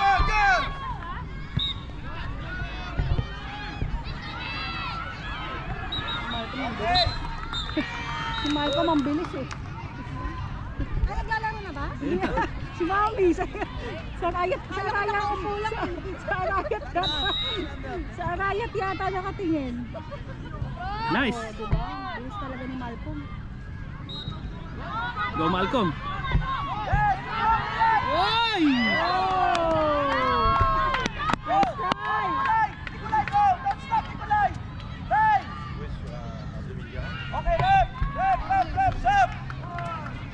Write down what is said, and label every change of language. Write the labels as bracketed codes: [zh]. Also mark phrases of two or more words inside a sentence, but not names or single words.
[tl] Si Malcolm ang bilis eh. Ay, naglalaro na ba? Si Mami, sa Arayat yata nakatingin. [en] Nice. [tl] Oh, diba? Bilis talaga ni Malcolm. [en] Go Malcolm. Oy! Oh! Nice try! Nicolai, go! Don't stop, Nicolai! Hey! Okay, left, Sam!